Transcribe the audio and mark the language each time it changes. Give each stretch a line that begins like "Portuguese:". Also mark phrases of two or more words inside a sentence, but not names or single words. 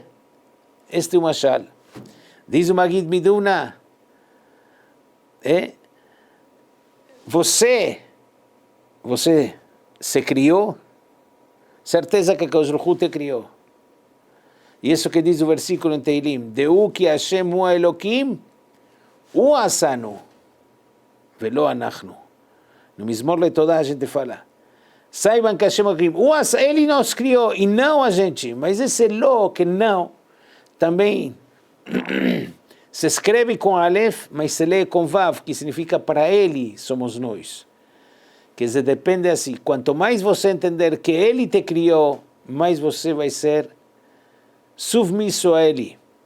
Portuguese: Este é o mashal. Diz o Magid Miduvna, você se criou, certeza que
Hebrew: קדוש ברוך הוא
Portuguese: te criou. E isso que diz o versículo em Teilim,
Hebrew: דעו כי ה' הוא אלהים הוא עשנו ולא אנחנו.
Portuguese: No Mizmor Letodá a gente fala, saibam que Hashem Elokim, ele nos criou e não a gente, mas esse lo que não, também se escreve com Aleph, mas se lê com Vav, que significa para ele somos nós. Quer dizer, depende assim, quanto mais você entender que ele te criou, mais você vai ser submisso a ele.